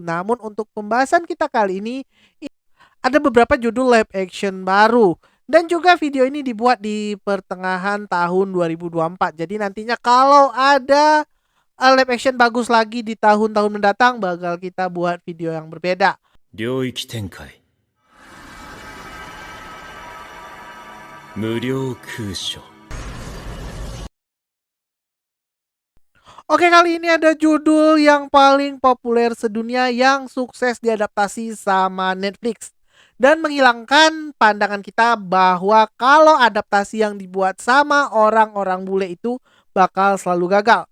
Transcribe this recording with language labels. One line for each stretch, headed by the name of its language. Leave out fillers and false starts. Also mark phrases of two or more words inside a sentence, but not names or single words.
Indonesian: Namun untuk pembahasan kita kali ini ada beberapa judul
English: live action
Indonesian: baru. Dan juga video ini dibuat di pertengahan tahun 2024. Jadi nantinya kalau ada
English: live action
Indonesian: bagus lagi di tahun-tahun mendatang, bakal kita buat video yang berbeda.
Japanese: 領域展開無料空所
Indonesian: Oke, kali ini ada judul yang paling populer sedunia yang sukses diadaptasi sama Netflix dan menghilangkan pandangan kita bahwa kalau adaptasi yang dibuat sama orang-orang bule itu bakal selalu gagal.